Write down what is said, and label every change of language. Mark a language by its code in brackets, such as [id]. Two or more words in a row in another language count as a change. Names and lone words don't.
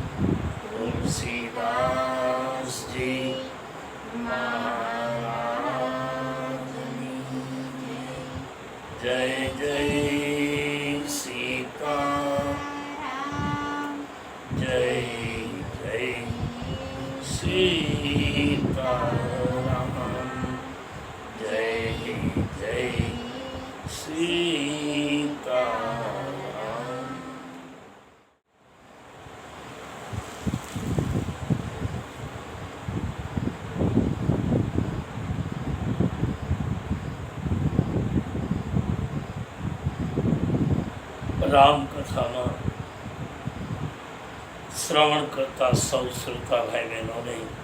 [hi] तुलसीदास जी महाराज जय जय सीताराम जय जय सीताराम जय जय सीताराम। [gu] રામ કથામાં શ્રવણ કરતા સૌ શ્રોતા ભાઈ બહેનોને